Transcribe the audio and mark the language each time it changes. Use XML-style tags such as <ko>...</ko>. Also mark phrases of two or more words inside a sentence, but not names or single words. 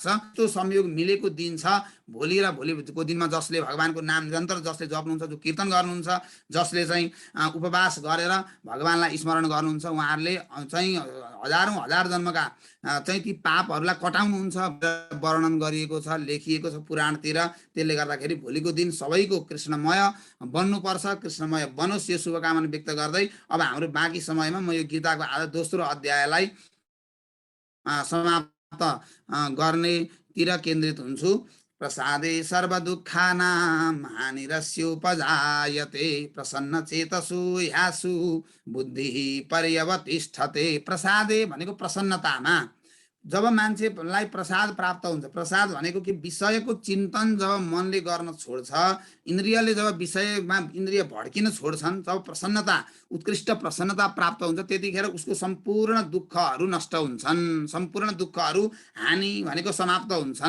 <ne>त्यो संयोग मिलेको दिन छ भोलि। र भोलिको दिनमा जसले भगवानको नाम निरन्तर जसले जप्नुहुन्छ, जो कीर्तन गर्नुहुन्छ, जसले चाहिँ उपवास गरेर भगवानलाई स्मरण गर्नुहुन्छ, उहाँहरूले चाहिँ हजारौं हजार जन्मका चाहिँ ती पापहरूलाई कटाउनुहुन्छ वर्णन गरिएको छ, लेखिएको छ पुराणतिर। त्यसले गर्दाखेरि भोलिको दिन सबैको कृष्णमय बन्नुपर्छ, कृष्णमय बनोस्, यो शुभकामना व्यक्त गर्दै अब हाम्रो बाँकी समयमा म यो गीताको आज दोस्रो अध्यायलाई समाप्त गर्नेतिर केन्द्रित हुन्छु।</ne> <sa>प्रसादे सर्वदुःखानां हानिरस्योपजायते प्रसन्न चेतसु ह्यासु बुद्धिः पर्यवतिष्ठते।</sa> <ne>प्रसादे भनेको प्रसन्नतामा जब मान्छेलाई प्रसाद प्राप्त हुन्छ, प्रसाद भनेको कि विषयको चिन्तन जब मनले गर्न छोड्छ, इन्द्रियले जब विषयमा इन्द्रिय भड्किन छोड्छन्, जब प्रसन्नता, उत्कृष्ट प्रसन्नता प्राप्त हुन्छ, त्यतिखेर उसको सम्पूर्ण दुःखहरू नष्ट हुन्छन्, सम्पूर्ण दुःखहरू हानि भनेको समाप्त हुन्छन्।</ne>